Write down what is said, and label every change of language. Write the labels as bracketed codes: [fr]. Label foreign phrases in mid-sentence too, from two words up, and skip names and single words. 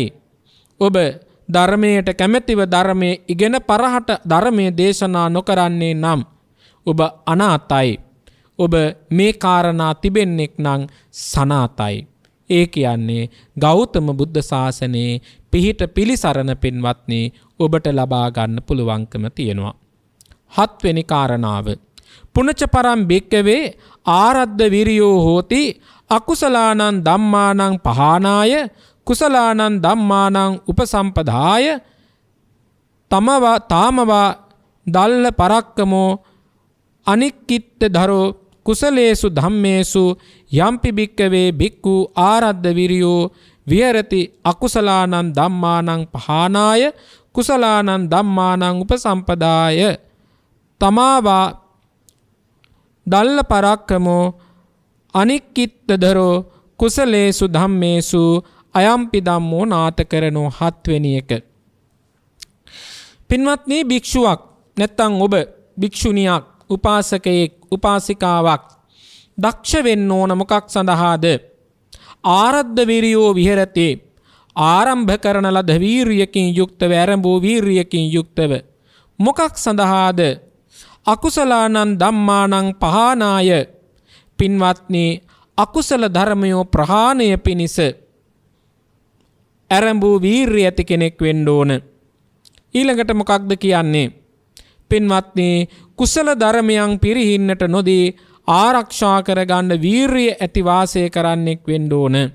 [si] ඔබ ධර්මයට කැමැතිව ධර්මයේ ඉගෙන පරහට ධර්මයේ දේශනා නොකරන්නේ නම් ඔබ අනාතයි. ඔබ මේ කාරණා තිබෙන්නෙක් නම් සනාතයි. ඒ කියන්නේ ගෞතම බුද්ධ ශාසනයේ පිහිට පිලිසරණ පින්වත්නි ඔබට ලබා ගන්න පුළුවන්කම තියෙනවා. 7 වෙනි කාරණාව [pi] පුනච පරම් භික්කවේ ආරද්ධ විරියෝ හෝති අකුසලානං ධම්මානං පහානාය කුසලානං ධම්මානං උපසම්පදාය තාමවා දල්ල පරක්කමෝ අනික්කිත්ත ධරෝ කුසලේසු ධම්මේසු යම්පි භික්කවේ භික්ඛු ආරද්ධ විරියෝ විහෙරති අකුසලානං ධම්මානං පහානාය කුසලානං ධම්මානං උපසම්පදාය තමාවා දල්ල පරක්කමෝ අනික්කිත්ත ධරෝ කුසලේසු ධම්මේසු අයම්පි ධම්මෝ නාත කරනෝ [si] 7 වෙනි එක. පින්වත්නි භික්ෂුවක් නැත්තම් ඔබ භික්ෂුණියක් උපාසකයෙක් උපාසිකාවක් දක්ෂ වෙන්න ඕන මොකක් සඳහාද? [pi] ආරද්ධ විරියෝ විහෙරති [si] ආරම්භ කරන ලද වීරියකින් යුක්තව ආරම්භෝ වීරියකින් යුක්තව මොකක් සඳහාද? [pi] අකුසලානං ධම්මානං පහානාය [si] පින්වත්නි අකුසල ධර්මයෝ ප්‍රහාණය පිණිස ආරම්භෝ වීරිය ඇති කෙනෙක් වෙන්න ඕන. ඊළඟට මොකක්ද කියන්නේ? පින්වත්නි කුසල ධර්මයන් පිරිහින්නට නොදී ආරක්ෂා කරගන්න වීරිය ඇති වාසය කරන්නෙක් වෙන්න ඕන.